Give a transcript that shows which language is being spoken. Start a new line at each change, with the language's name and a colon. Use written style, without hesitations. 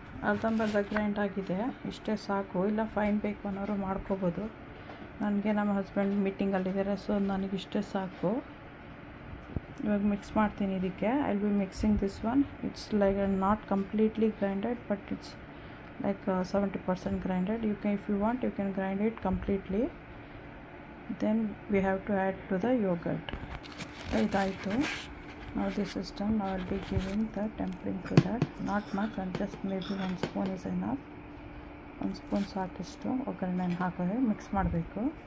Kannada: ಅರ್ಧಂಬರ್ಧ ಗ್ರೈಂಡ್ ಆಗಿದೆ, ಇಷ್ಟೇ ಸಾಕು. ಇಲ್ಲ ಫೈನ್ ಬೇಕು ಅನ್ನೋರು ಮಾಡ್ಕೋಬೋದು. ನನಗೆ ನಮ್ಮ ಹಸ್ಬೆಂಡ್ ಮೀಟಿಂಗಲ್ಲಿದ್ದಾರೆ, ಸೊ ನನಗಿಷ್ಟೇ ಸಾಕು. ಇವಾಗ ಮಿಕ್ಸ್ ಮಾಡ್ತೀನಿ ಇದಕ್ಕೆ.
English: I will be mixing this one. It's like not completely grinded, but it's like 70% grinded. If you want you can grind it completely. Then we have to add to the yogurt. Idaito. Now this is done. I will be giving the tempering to that. Not much, and just maybe 1 spoon is enough.
Kannada: 1 spoon ಸಾಕಿಷ್ಟು ಒಗ್ಗರಣೆನ hockey mix ಮಾಡಬೇಕು.